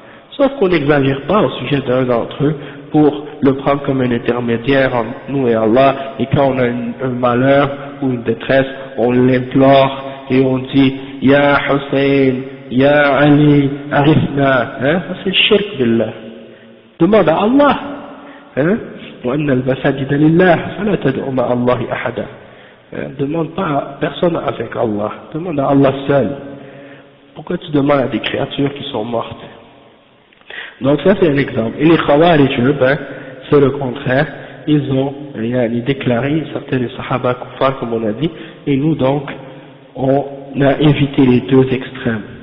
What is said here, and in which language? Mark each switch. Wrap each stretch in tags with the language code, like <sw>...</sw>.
<fr>Sauf qu'on n'exagère pas au sujet d'un d'entre eux pour le prendre comme un intermédiaire entre nous et Allah, et quand on a un malheur ou une détresse, on l'implore et on dit Ya Hussein, Ya Ali, Arifna, ça c'est le shirk billah. Demande à Allah,</fr> <ar>وأن المساجد لله فلا تدعوا مع الله أحدا.</ar> <fr>Demande pas à personne avec Allah, demande à Allah seul. Pourquoi tu demandes à des créatures qui sont mortes? Donc ça c'est un exemple. Et les Khawarij, c'est le contraire. Ils ont déclaré certains des Sahaba kuffar comme on a dit, et nous donc on a évité les deux extrêmes.</fr>